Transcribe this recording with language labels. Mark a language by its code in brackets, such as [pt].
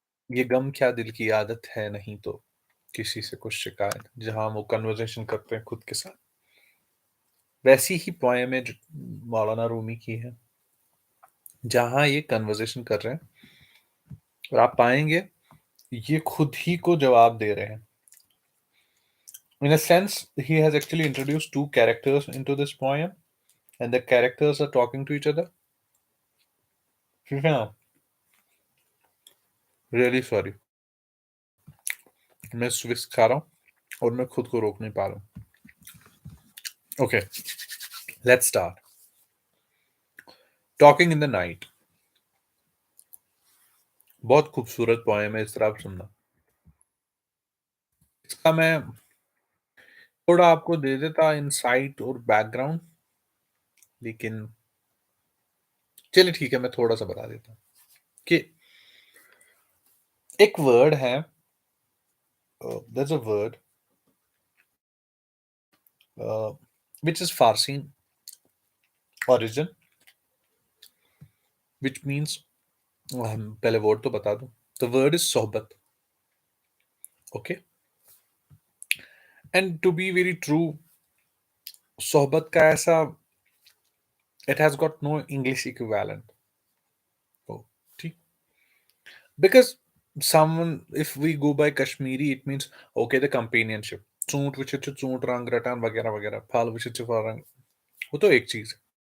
[ur] یہ غم کیا دل کی عادت ہے نہیں تو کسی سے کچھ شکایت، جہاں وہ کنورزیشن کرتے ہیں خود کے ساتھ، ویسی ہی پوائم ہے جو مولانا رومی کی ہے، جہاں یہ کنورزیشن کر رہے ہیں اور آپ پائیں گے یہ خود ہی کو جواب دے رہے ہیں. [en] In a sense, he has actually introduced two characters into this poem, and the characters are talking to each other. [ur] ٹھیک ہے نا؟ ریئلی سوری، میں سوس کھا رہا ہوں اور میں خود کو روک نہیں پا رہا ہوں. Okay, let's start. Talking in the night, بہت خوبصورت پوائم ہے، اس طرح آپ سننا. اس کا میں تھوڑا آپ کو دے دیتا انسائٹ اور بیک گراؤنڈ، لیکن چلیے ٹھیک ہے، میں تھوڑا سا بتا دیتا ہوں کہ ایک ورڈ ہے، [en] there's a word which is Farsi origin, which means [ur] پہلے ورڈ تو بتا دوں. [en] The word is صحبت. Okay, and to be very true, [ur] صحبت کا ایسا [en] it has got no English equivalent. [ur] Oh, ٹھیک. [en] Because someone, if we go by Kashmiri, it means okay the companionship. [ks] ژوٗنٛٹھ وٕچھِتھ چھُ ژوٗنٛٹھ رنگ رٹان وغیرہ وغیرہ، پھل وٕچھِتھ چھُ پھل رنگ، [ur] وہ تو ایک چیز ہے.